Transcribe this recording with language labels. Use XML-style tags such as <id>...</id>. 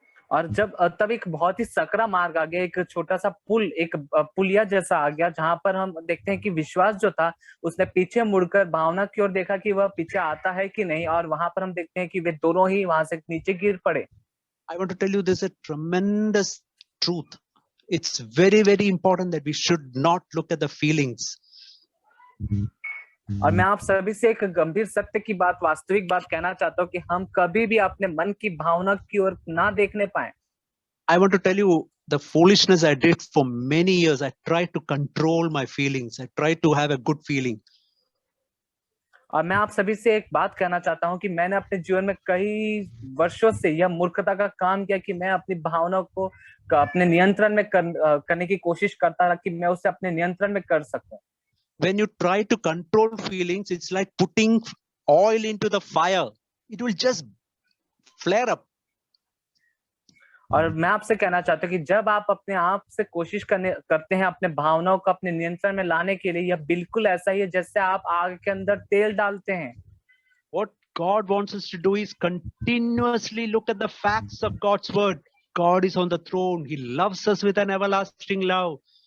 <hi>और जब तब एक बहुत ही सकरा मार्ग आ गया, एक छोटा सा पुल, एक पुलिया जैसा आ गया, जहां पर हम देखते हैं कि विश्वास जो था उसने पीछे मुड़कर भावना की ओर देखा कि वह पीछे आता है कि नहीं, और वहां पर हम देखते हैं कि वे दोनों ही वहां से नीचे गिर पड़े।</hi> <en>I want to tell you this is a tremendous truth. It's very, very important that we should not look at the feelings.</en> <hi>और मैं आप सभी से एक गंभीर सत्य की बात, वास्तविक बात कहना चाहता हूँ कि हम कभी भी अपने मन की भावना की ओर ना देखने पाए।</hi> <en>I want to tell you the foolishness I did for many years. I tried to control my feelings. I tried to have a good feeling.</en> <hi>और मैं आप सभी से एक बात कहना चाहता हूँ कि मैंने अपने जीवन में कई वर्षों से यह मूर्खता का काम किया कि मैं अपनी भावनाओं को अपने नियंत्रण में करने की कोशिश करता रहा कि मैं उसे अपने नियंत्रण में कर सकूं।</hi> <en>When you try to control feelings, it's like putting oil into the fire. It will just flare up.</en> <hi>और मैं आपसे कहना चाहता हूँ कि जब आप अपने आप से कोशिश करते हैं अपने भावनाओं को अपने नियंत्रण में लाने के लिए, यह बिल्कुल ऐसा ही है जैसे आप आग के अंदर तेल डालते हैं।</hi> <en>What God wants us to do is continuously look at the facts of God's word. God is on the throne. He loves us with an everlasting love.</en>